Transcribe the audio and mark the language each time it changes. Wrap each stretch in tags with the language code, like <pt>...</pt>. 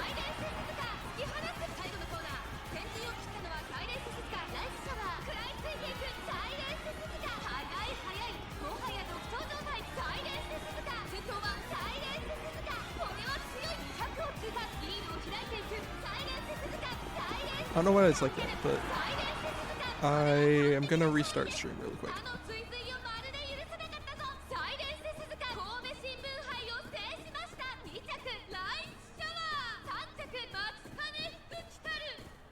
<ja>イレンス鈴鹿突き放す。最後のコーナー先陣を切ったのはサイレンス鈴鹿。ライスシャワー食らいついていく。サイレンス鈴鹿速い速い。もはや独走状態。サイレンス鈴鹿先頭はサイレンス鈴鹿。これは強い。200を通過。リードを開いていく。サイレンス鈴鹿。サイレンス</ja> <en>I don't know why it's like that, but</en> <ja>サイレンス鈴鹿。</ja> <en>I am gonna restart stream really quick.</en> <ja>あの追随をまるで許さなかったぞ。サイレンス鈴鹿神戸新聞杯を制しました。 2着ライスシャワー。3着松金福来たる。</ja>